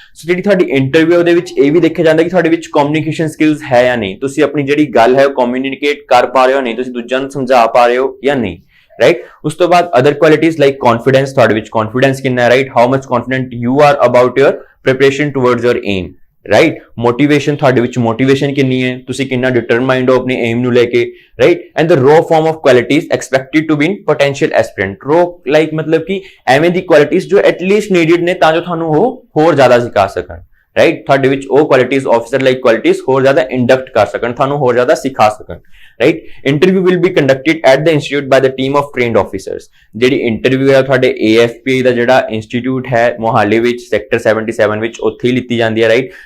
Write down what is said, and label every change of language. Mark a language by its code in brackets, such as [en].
[pa] So ਜਿਹੜੀ ਤੁਹਾਡੀ interview ਦੇ ਵਿੱਚ ਇਹ ਵੀ ਦੇਖਿਆ ਜਾਂਦਾ ਕਿ ਤੁਹਾਡੇ ਵਿੱਚ communication skills ਹੈ ਜਾਂ ਨਹੀਂ, ਤੁਸੀਂ ਆਪਣੀ ਜਿਹੜੀ ਗੱਲ ਹੈ ਉਹ communicate ਕਰ ਪਾ ਰਹੇ ਹੋ ਨਹੀਂ, ਤੁਸੀਂ ਦੂਜਿਆਂ ਨੂੰ ਸਮਝਾ ਪਾ ਰਹੇ ਹੋ ਜਾਂ ਨਹੀਂ, right? ਉਸ ਤੋਂ ਬਾਅਦ [en] other qualities like confidence, [pa] ਤੁਹਾਡੇ ਵਿੱਚ confidence ਕਿੰਨਾ ਹੈ, right? [en] How much confident you are about your preparation towards your aim, right? [pa] Motivation, ਤੁਹਾਡੇ ਵਿੱਚ motivation ਕਿੰਨੀ ਹੈ, ਤੁਸੀਂ ਕਿੰਨਾ determined ਹੋ ਆਪਣੇ aim ਨੂੰ ਲੈ ਕੇ, right? [en] And the raw form of qualities expected to be in potential aspirant. [pa] Raw like ਮਤਲਬ ਕਿ ਐਵੇਂ ਦੀ qualities ਜੋ [en] at least needed [pa] ਨੇ ਤਾਂ ਜੋ ਤੁਹਾਨੂੰ ਉਹ ਹੋਰ ਜ਼ਿਆਦਾ ਸਿਖਾ ਸਕਣ, ਰਾਈਟ। ਤੁਹਾਡੇ ਵਿੱਚ ਉਹ ਕੁਆਲਿਟੀਜ਼ ਆਫੀਸਰ ਲਾਈਕ ਕੁਆਲਿਟੀਜ਼ ਹੋਰ ਜ਼ਿਆਦਾ ਇੰਡਕਟ ਕਰ ਸਕਣ, ਤੁਹਾਨੂੰ ਹੋਰ ਜ਼ਿਆਦਾ ਸਿਖਾ ਸਕਣ, right. [en] Interview will be conducted at the institute by the team of trained officers. [pa] ਜਿਹੜੀ ਇੰਟਰਵਿਊ ਹੈ ਤੁਹਾਡੇ AFPI ਦਾ ਜਿਹੜਾ ਇੰਸਟੀਚਿਊਟ ਹੈ ਮੋਹਾਲੀ ਵਿੱਚ ਸੈਕਟਰ 77 ਵਿੱਚ, ਉੱਥੇ ਹੀ ਲਿੱਤੀ ਜਾਂਦੀ ਹੈ, ਰਾਈਟ।